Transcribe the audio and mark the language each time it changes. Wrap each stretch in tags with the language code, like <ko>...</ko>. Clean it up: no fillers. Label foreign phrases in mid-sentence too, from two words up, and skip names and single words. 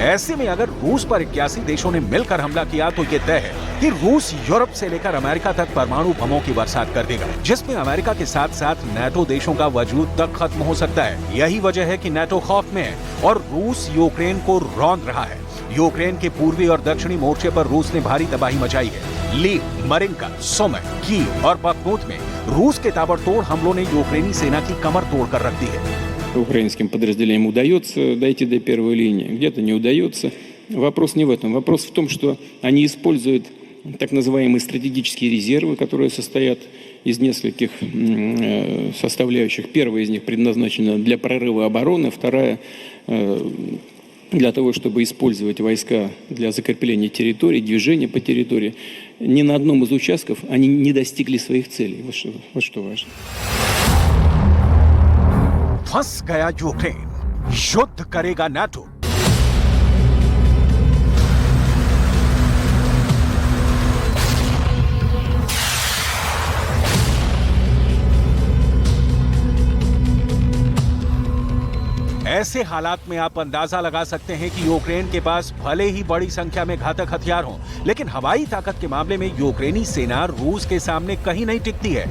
<hi>ऐसे में अगर रूस पर 81 देशों ने मिलकर हमला किया तो ये तय है कि रूस यूरोप से लेकर अमेरिका तक परमाणु परमाणु बमों की बरसात कर देगा, जिसमें अमेरिका के साथ साथ नेटो देशों का वजूद तक खत्म हो सकता है। यही वजह है कि नेटो खौफ में है और रूस यूक्रेन को रौंद रहा है। यूक्रेन के पूर्वी और दक्षिणी मोर्चे पर रूस ने भारी तबाही मचाई है। लीव, मरिंका, सोमे, कीव और बखमूत में रूस के ताबड़तोड़ हमलों ने यूक्रेनी सेना की कमर तोड़कर रख दी है।</hi> <ru>Украинским подразделениям удается дойти до первой линии, где-то не удается. Вопрос не в этом. Вопрос в том, что они используют так называемые стратегические резервы, которые состоят из нескольких составляющих. Первая из них предназначена для прорыва обороны, вторая для того, чтобы использовать войска для закрепления территории, движения по территории. Ни на одном из участков они не достигли своих целей. Вот что важно.</ru> <hi>फंस गया यूक्रेन, युद्ध करेगा नाटो। ऐसे हालात में आप अंदाजा लगा सकते हैं कि यूक्रेन के पास भले ही बड़ी संख्या में घातक हथियार हों, लेकिन हवाई ताकत के मामले में यूक्रेनी सेना रूस के सामने कहीं नहीं टिकती है।</hi>